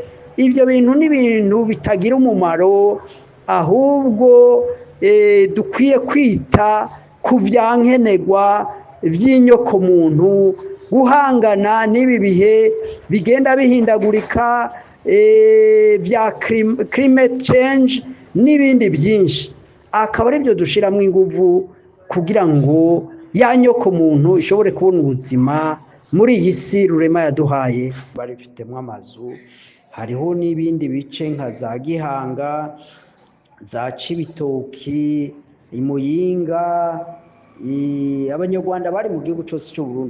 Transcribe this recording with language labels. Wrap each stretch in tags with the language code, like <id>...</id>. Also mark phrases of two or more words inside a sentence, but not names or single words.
<rn>Ibyo bintu n'ibintu bitagira umumaro, ahubwo dukwiye kwita ku byankenerwa by'inyoko muntu, guhangana n'ibi bihe bigenda bihindagurika bya</rn> <en>climate change</en> <rn>n'ibindi byinshi. Akaba ari byo dushiramo inguvu kugira ngo ya nyoko muntu ishobore kubona ubuzima muri iyi si rurema yaduhaye. Barifitemo amazu, hariho n'ibindi bice nka za Gihanga, za Cibitoki, Imuyinga, abanyarwanda bari mu gihugu cyose cy'u Burundi.</rn>